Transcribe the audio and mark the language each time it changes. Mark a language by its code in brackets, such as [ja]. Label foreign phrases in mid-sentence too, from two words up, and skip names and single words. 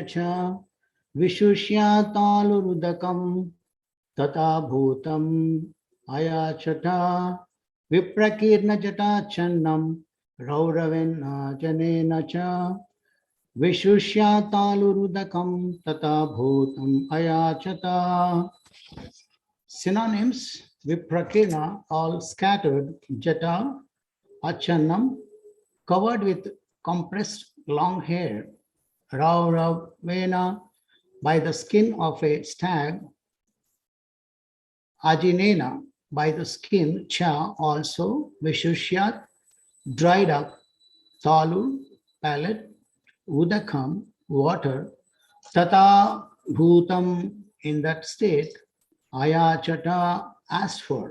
[sa] च विशुष्य तालुरुदकं तथा भूतम् अयाचत विप्रकीर्ण जटा छन्नं रौरवेण जनेन च विशुष्य तालुरुदकं तथा भूतम् अयाचत. [en] Synonyms: Viprakirna, all scattered; [sa] Jata, Achannam, [en] covered with compressed long hair; Rauravena, by the skin of a stag; Ajinena, by the skin; Cha, also; Vishusyat, dried up; Talu, palate; Udakam, water; [sa] तथा भूतम्, [en] in that state; Ayachata, asked for.